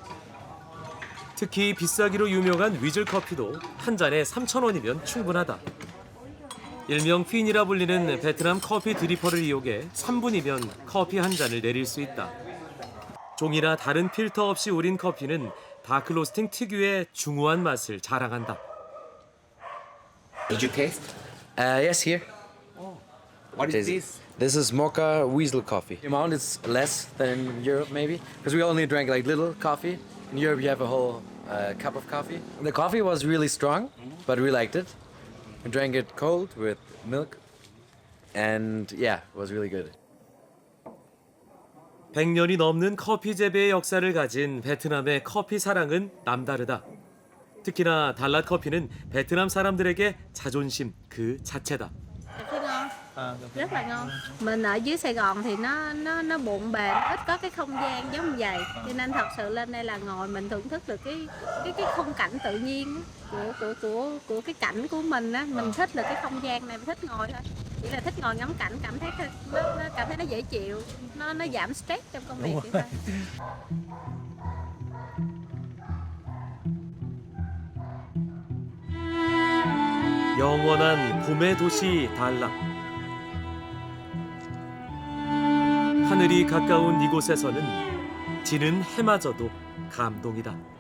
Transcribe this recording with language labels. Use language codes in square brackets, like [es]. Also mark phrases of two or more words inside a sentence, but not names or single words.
[ko] 특히 비싸기로 유명한 위즐 커피도 한 잔에 3,000원이면 충분하다. 일명 핀이라 불리는 베트남 커피 드리퍼를 이용해 3분이면 커피 한 잔을 내릴 수 있다. 종이나 다른 필터 없이 우린 커피는 다크 로스팅 특유의 중후한 맛을 자랑한다. [en] Did you taste? Yes, here. What is this? This is Mocha Weasel coffee. The amount is less than in Europe, maybe, because we only drank like little coffee. In Europe, you have a whole cup of coffee. The coffee was really strong, but we liked it. We drank it cold with milk, and yeah, it was really good. [ko] 100년이 넘는 커피 재배의 역사를 가진 베트남의 커피 사랑은 남다르다. 특히나 달랏 커피는 베트남 사람들에게 자존심 그 자체다. [vi] Rất là ngon. Mình ở dưới Sài Gòn thì nó bộn bề, ít có cái không gian giống như vậy. Cho nên thật sự lên đây là ngồi mình thưởng thức được cái khung cảnh tự nhiên của cái cảnh của mình á, mình thích là cái không gian này, mình thích ngồi thôi. Chỉ là thích ngồi ngắm cảnh, cảm thấy nó dễ chịu, nó giảm stress trong công việc vậy thôi. [ko] 영원한 봄의 도시 달랏. 하늘이 가까운 이곳에서는 지는 해마저도 감동이다.